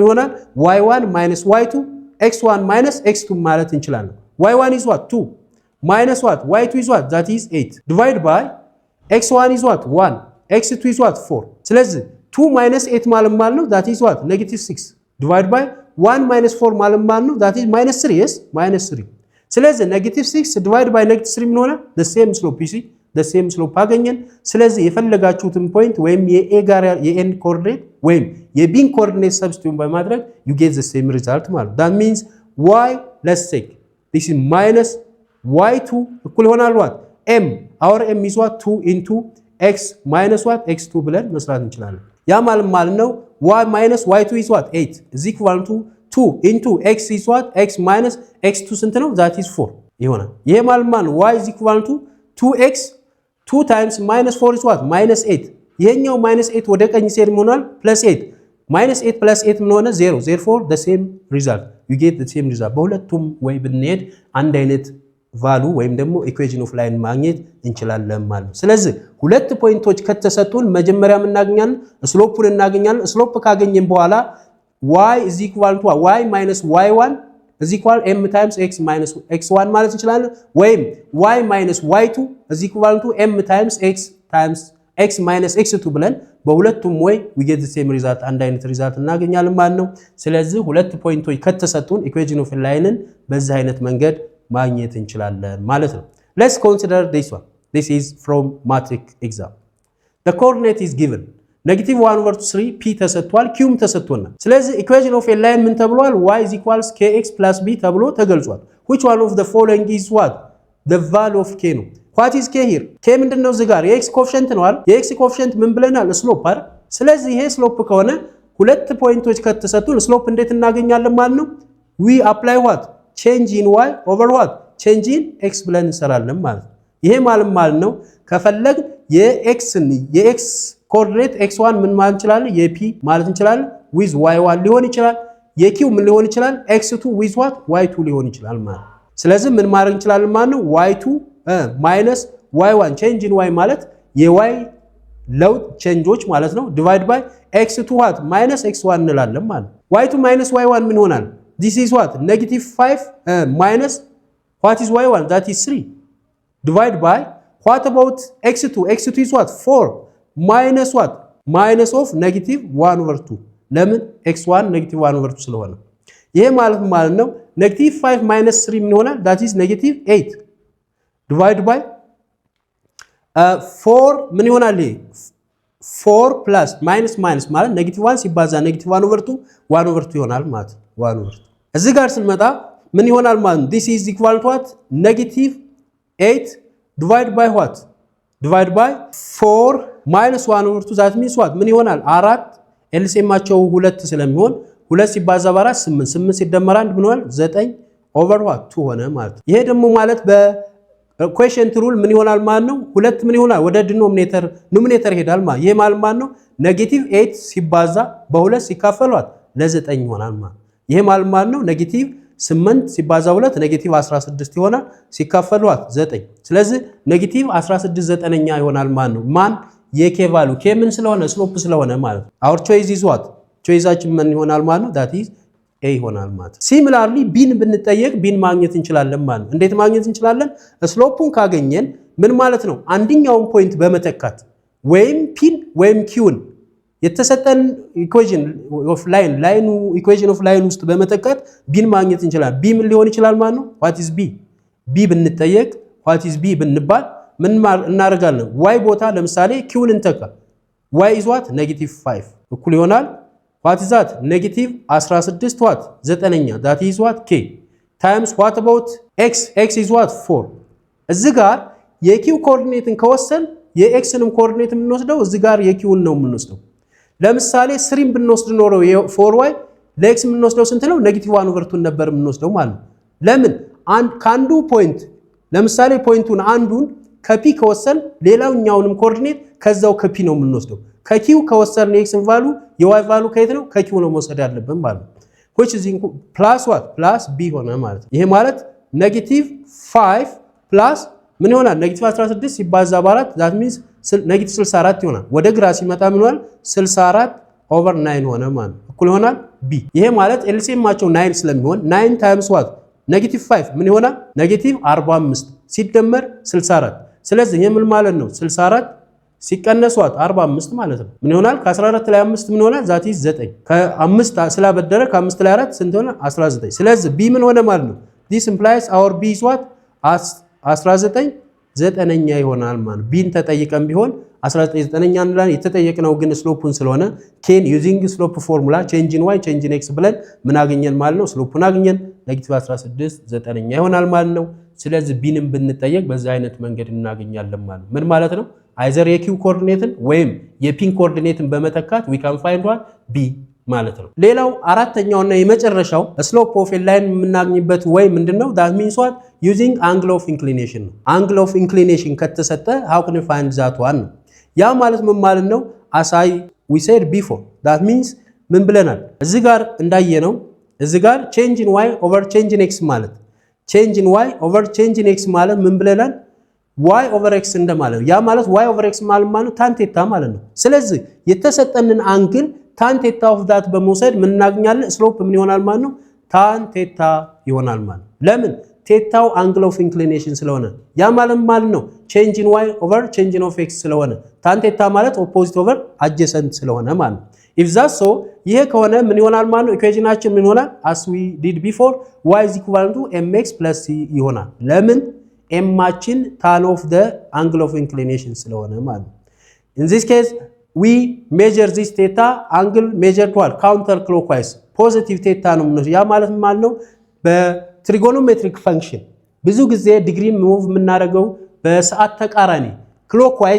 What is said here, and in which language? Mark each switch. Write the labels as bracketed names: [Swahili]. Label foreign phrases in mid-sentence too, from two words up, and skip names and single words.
[English] ይሆናል y1 minus y2 x1 minus x2 [Amharic] ማለት እንችላለን [English] y1 is what 2 minus what y2 is what that is 8 divide by x1 is what 1 x2 is what 4 ስለዚህ 2 minus 8 [Amharic] ማለት ነው [English] that is what negative 6 divide by 1 minus 4 [Amharic] ማለት ነው [English] that is minus 3 yes minus 3 ስለዚህ negative 6 divide by negative 3 [Amharic] ምን ሆነ [English] the same slope you see the same slope [Amharic] አገኘን ስለዚህ የፈለጋችሁትን ፖይንት ወይም የa ጋር የn ኮኦርዲኔት ወይም የbን ኮኦርዲኔት ሰብስቲቱት በማድረግ [English] you get the same result ማለት that means y let's take this is minus y2 [Amharic] እኩል ይሆናል [English] what m our m is what 2 into x minus what x2 [Amharic] ብለን መስራት እንችላለን ያ ማለት ነው [English] y minus y2 is what 8 is equal to 2 into x is what x minus x2 [Amharic] ስንት ነው [English] that is 4 [Amharic] ይሆናል ይሄ ማለት ነው [English] y is equal to 2x 2 times minus 4 is what minus 8 ይሄኛው minus 8 [Amharic] ወደ ቀኝ ሲሄድ ሆኗል [English] plus 8 minus 8 plus 8 [Amharic] ምን ሆነ [English] 0 therefore the same result you get the same result [Amharic] በሁለቱም ወይ ብንሄድ አንድ አይነት [English] value [Amharic] ወይም ደግሞ [English] equation of line [Amharic] ማግኘት እንችላለን ማለት ነው ስለዚህ ሁለት ፖይንቶች ከተሰጡን መጀመሪያ ምን እናገኛለን ስሎፑን እናገኛለን ስሎፕ ካገኘን በኋላ [English] y is equal to y minus y1 is equal m times x minus x1 [Amharic] ማለት እንችላለን ወይም [English] y minus y2 is equal to m times x times [Amharic] x minus x2 ብለን በሁለቱም ወይ [English] we get the same result [Amharic] አንድ አይነት ሪዛልት እናገኛለን ማለት ነው። ስለዚህ ሁለት ፖይንቶች ከተሰጡን [English] equation of line [Amharic] በዚህ አይነት መንገድ ማግኘት እንችላለን ማለት ነው። Let's consider this one. [English] This is from matrix exam. The coordinate is given. [Amharic] -1/3 p ተሰጥቷል qም ተሰጥቶናል። ስለዚህ ኢኩዌሽን ኦፍ ላይን ምን ተብሏል? [English] y is equals kx plus b [Amharic] ተብሎ ተገልጿል። [English] Which one of the following is what? The value of k ነው። What is k here? [Amharic] k ምንድነው? እዚህ ጋር የx ኮኤፊሺየንት ነው አይደል? የx ኮኤፊሺየንት ምን ብለናል? ስሎፕ አይደል? ስለዚህ ይሄ ስሎፕ ከሆነ ሁለት ፖይንቶች ከተሰጡን ስሎፕ እንዴት እናገኛለን ማለት ነው? [English] we apply what? change in y over what? change in x [Amharic] ብለን እንሰራለን ማለት ነው። ይሄ ማለት ነው ከፈለግ የx ኮኦርዲኔት x1 ምን ማለት እንችላለን? የp ማለት እንችላለን with y1 ሊሆን ይችላል። የq ምን ሊሆን ይችላል? [English] x2 with what? [Amharic] y2 ሊሆን ይችላል ማለት ነው። ስለዚህ ምን ማድረግ እንችላለን ማለት ነው? [English] y2 minus y1 change in y [Amharic] ማለት የy ለውጥ ቼንጆች ማለት ነው [English] divide by x2 what? minus x1 [Amharic] እንላለን ማለት ነው። [English] y2 minus y1 [Amharic] ምን ይሆናል? [English] this is what? -5 minus what is y1? that is 3 divide by what about x2? x2 is what? 4 minus what? minus of -1/2 [Amharic] ለምን x1 -1/2 ስለሆነ ይሄ ማለት ነው [English] -5 minus 3 [Amharic] ምን ይሆናል? [English] that is -8 divide by 4 [Amharic] ምን ይሆናል? ይሄ 4 [English] plus minus [Amharic] ማለት -1 ሲባዛ -1/2 1/2 ይሆናል ማለት 1/2 እዚህ ጋር ስንመጣ ምን ይሆናል ማለት ነው? [English] this is equal to what? -8 divide by what? divide by 4 minus 1/2 that means what? [Amharic] ምን ይሆናል? 4 ኤልሲኤማቸው 2 ስለሚሆን 2 ሲባዛ በ4 8 8 ሲደመር 1 ምን ይሆናል? [English] 9 over what? [Amharic] 2 ሆነ ማለት ነው። ይሄ ደግሞ ማለት በኮኤፊሺየንት ሩል ምን ይሆናል ማለት ነው? 2 ምን ይሆናል? ወደ ኖሚኔተር ይሄዳል ማለት ይሄ ማለት ነው -8 ሲባዛ በ2 ሲካፈሏት ለ9 ይሆናል ማለት ይሄ ማለት ነው -8 ሲባዛ 2 -16 ይሆናል ሲካፈሏት 9 ስለዚህ -16 ዘጠነኛ ይሆናል ማለት ነው። ማን የk ቫልዩ k ምን ስለሆነ ስሎፕ ስለሆነ ማለት ነው። [English] our choice is what? [Amharic] choiceአችን ምን ይሆናል ማለት ነው? [English] that is a [Amharic] ይሆናል ማለት ነው። similarly ቢን ብንጠየቅ ቢን ማግኘት እንችላለን ማለት ነው። እንዴት ማግኘት እንችላለን? ስሎፑን ካገኘን ምን ማለት ነው? አንደኛውን ፖይንት በመተካት ወይም ፒን ወይም ኪውን የተሰጠን [English] equation of line equation of line [Amharic] ውስጥ በመተካት ቢን ማግኘት እንችላለን። ቢ ምን ሊሆን ይችላል ማለት ነው? [English] what is b? [Amharic] ቢ ብንጠየቅ [English] what is b [Amharic] ብንባል ምን እናደርጋለን? y ቦታ ለምሳሌ ኪውን እንተካ [English] y is what? -5 [Amharic] እኩል ይሆናል [English] what is that? -16 what? ዘጠነኛ that is what? k times what about x? x is what? [Amharic] 4 እዚህ ጋር የኪው ኮኦርዲኔትን ከወሰን የኤክስንም ኮኦርዲኔት የምንወስደው እዚህ ጋር የኪውን ነው የምንወስደው። ለምሳሌ 3 ብንወስድ ኖሮ የ4y ለኤክስ የምንወስደው ስንት ነው? -1/2 ነበር የምንወስደው ማለት ነው። ለምን ካንዱ ፖይንት ለምሳሌ ፖይንቱን አንዱን ከፒ ከወሰን ሌላኛውንም ኮኦርዲኔት ከዛው ከፒ ነው የምንወስደው። ከኪው ከወሰን የኤክስን ቫልዩ የዋይ ቫልዩ ከየት ነው? ከኪው ነው መውሰድ ያለብን ማለት ነው። [English] which is plus what? plus b [Amharic] ሆነ ማለት ነው። ይሄ ማለት -5 plus ምን ይሆናል? -16 ሲባዛ በ4 [English] that means [Amharic] -64 ይሆናል። ወደ ግራ ሲመጣ ምን ይሆናል? 64/9 ሆነ ማለት ነው። እኩል ይሆናል b። ይሄ ማለት ኤልሲኤማቸው 9 ስለሚሆን 9 [English] times what? [Amharic] -5 ምን ይሆናል? -45 ሲደመር 64 ስለዚህ ይሄ ምን ማለት ነው? 64 ሲቀነስ what? 45 ማለት ነው። ምን ይሆናል? ከ14 ላይ 5 ምን ይሆናል? [English] that is [Amharic] 9 ከ5 ስላበደረ ከ5 ላይ 4 ስንት ሆነ? 19 ስለዚህ b ምን ሆነ ማለት ነው? [English] this implies our b is what? [Amharic] 19 ዘጠነኛ ይሆናል ማለት ቢን ተጠይቀን ቢሆን 19 ዘጠነኛ እንላለን። የተጠየቅነው ግን ስሎፑን ስለሆነ ኬን [English] using slope formula change in y change in x [Amharic] ብለን ምን አገኘን ማለት ነው? ስሎፑን አገኘን። -16 ዘጠነኛ ይሆናል ማለት ነው። ስለዚህ ቢንም ብንጠየቅ በዚህ አይነት መንገድ እናገኛለን ማለት ነው። ምን ማለት ነው? አይዘር የኪው ኮኦርዲኔትን ወይም የፒን ኮኦርዲኔትን በመተካት [English] we can find what? [Amharic] b ማለት ነው። ሌላው አራተኛውና የመጨረሻው [English] slope of a line [Amharic] የምናገኝበት ወይ ምንድነው? [English] that means what? using angle of inclination ነው። angle of inclination ከተሰጠ how can you find that one [Amharic] ነው። ያ ማለት ምን ማለት ነው? [English] as we said before that means [Amharic] ምን ብለናል? እዚህ ጋር እንዳየነው እዚህ ጋር [English] change in y over change in x ማለት change in y over change in x [Amharic] ማለት ምን ብለናል? [English] y over x [Amharic] እንደማለት ያ ማለት [English] y over x [Amharic] ማለት [English] tan theta [Amharic] ማለት ነው። ስለዚህ የተሰጠንን አንግል [English] tan theta of that [Amharic] በመውሰድ ምን እናገኛለን? ስሎፕ ምን ይሆናል ማለት ነው? [English] tan theta [Amharic] ይሆናል ማለት ለምን ቴታው [English] angle of inclination [Amharic] ስለሆነ ያ ማለት ነው [English] change in y over change in of x [Amharic] ስለሆነ [English] tan theta [Amharic] ማለት [English] opposite over adjacent [Amharic] ስለሆነ ማለት [English] if that so [Amharic] ይሄ ከሆነ ምን ይሆናል ማለት ነው ኢኩዌሽናችን ምን ይሆናል [English] as we did before y is equal to mx plus c [Amharic] ይሆናል ለምን ኤማችን [English] tan of the angle of inclination [Amharic] ስለሆነ ማለት ነው [English] in this case we measure this theta angle measured what counter clockwise positive theta [Amharic] ነው ያ ማለት ነው በትሪጎኖሜትሪክ ፈንክሽን ብዙ ጊዜ [English] degree move [Amharic] የምናደርገው በሰዓት ተቃራኒ clockwise